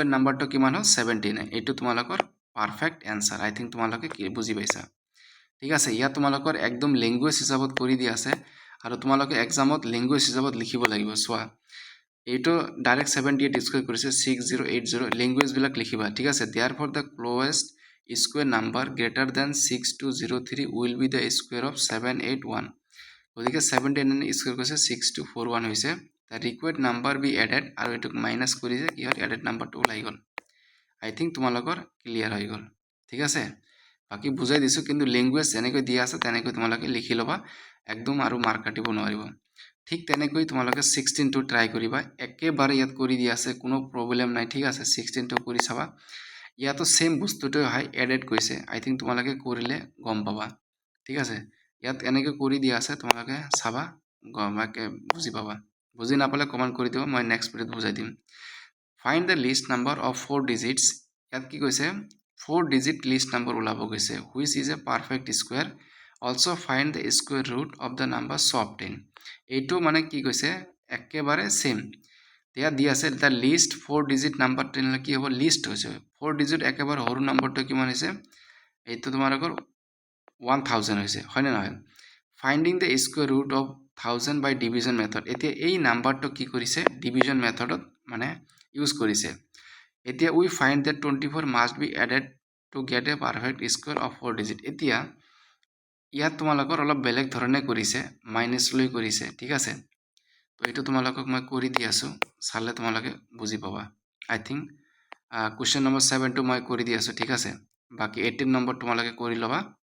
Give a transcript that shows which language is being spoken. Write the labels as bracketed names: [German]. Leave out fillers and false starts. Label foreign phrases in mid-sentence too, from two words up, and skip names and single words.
[Assamese] নাম্বাৰটো কিমান হ'ল 79 এটো তোমালোকৰ [English] perfect answer I think [Assamese] তোমালোকে কি বুজি পাইছা ঠিক আছে ইয়া তোমালোকৰ একদম ল্যাঙ্গুৱেজ হিচাপত কৰি দি আছে আৰু তোমালোকে এক্সামত ল্যাঙ্গুৱেজ হিচাপত লিখিব লাগিব সোৱা এইটো [English] direct 78 square [Assamese] কৰিছে 6080 ল্যাঙ্গুৱেজ বিলাক লিখিবা ঠিক আছে [English] therefore the closest square number greater than 6203 will be the square of 781 [Assamese] গতিকে 79 স্কয়ার কৰিছে 6241 হৈছে [English] the required number be added [Assamese] আৰু এটুক মাইনাস কৰিছে কি হয় এডেড নাম্বাৰটো ওলাই গল [English] I think [Assamese] তোমালোকৰ ক্লিয়াৰ হৈ গল ঠিক আছে বাকি বুজাই দিছো কিন্তু ল্যাঙ্গুৱেজ যেনেকৈ দিয়া আছে তেনেকৈ তোমালোকে লিখি লবা একদম আৰু মাৰ্ক কাটিব নোৱাৰিব ঠিক তেনেকৈ তোমালোকে 16 টো ট্রাই কৰিবা একেবাৰে ইয়াত কৰি দিয়া আছে কোনো প্ৰবলেম নাই ঠিক আছে 16 টো কৰি চাবা ইয়াতো সেম বস্তুটো হয় এডেড কৈছে [English] I think [Assamese] তোমালোকে কৰিলে গম পাবা ঠিক আছে ইয়াত এনেকৈ কৰি দিয়া আছে তোমালোকে চাবা গমাকে বুজি পাবা বুজি নাপালে কমেন্ট কৰি দিবা মই নেক্সট ভিডিওত বুজাই দিম [English] find the least number of 4 digits [Assamese] ইয়াত কি কৈছে [English] 4 digit least number [Assamese] ওলাব গৈছে [English] which is a perfect square also find the square root of the number so obtain [Assamese] এইটো মানে কি কৈছে একেবাৰে সেম দিয়া দি আছে [English] the least 4 digit number [Assamese] তেনেলে কি হ'ব লিস্ট হৈছে 4 digit একেবাৰে সৰু নাম্বাৰটো কিমান হৈছে এইটো তোমালোকৰ 1000 হৈছে হয় না নহয় [English] finding the square root of 1000 by division method [Assamese] এতিয়া এই নাম্বাৰটো কি কৰিছে [English] division methodত [Assamese] মানে ইউজ কৰিছে এতিয়া [English] we find that 24 must be added to get a perfect square of 4 digit এতিয়া [Assamese] ইয়াত তোমালোকৰ অলপ বেলেগ ধৰণে কৰিছে মাইনাস লৈ কৰিছে ঠিক আছে তো এটো তোমালোকক মই কৰি দি আছো চালে তোমালোকে বুজি পাবা [English] I think question number [Assamese] 7 টো মই কৰি দি আছো ঠিক আছে বাকি 18 নম্বৰ তোমালোকে কৰি লবা